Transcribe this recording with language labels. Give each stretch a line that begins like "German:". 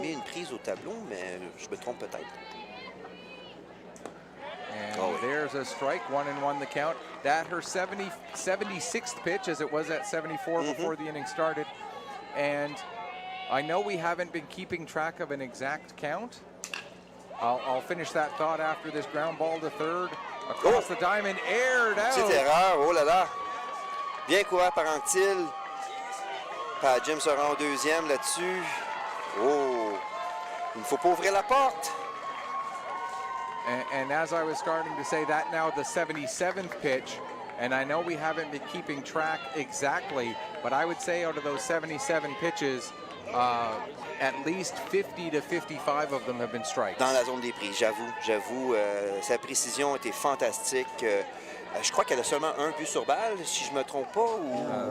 French: mis une prise au tableau, mais je me trompe peut-être.
English: And there's a strike, 1-1 the count. That her 76th pitch, as it was at 74 before the inning started. And I know we haven't been keeping track of an exact count. I'll finish that thought after this ground ball to third. Across the diamond, aired out.
French: Petite erreur, oh là là. Bien couvert par Anctil. Padgham sera en deuxième là-dessus. Oh, il ne faut pas ouvrir la porte.
English: And as I was starting to say, that now the 77th pitch, and I know we haven't been keeping track exactly, but I would say out of those 77 pitches, at least 50 to 55 of them have been strikes.
French: Dans la zone des prises, j'avoue, sa précision était fantastique. Je crois qu'elle a seulement un but sur balle, si je ne me trompe pas, ou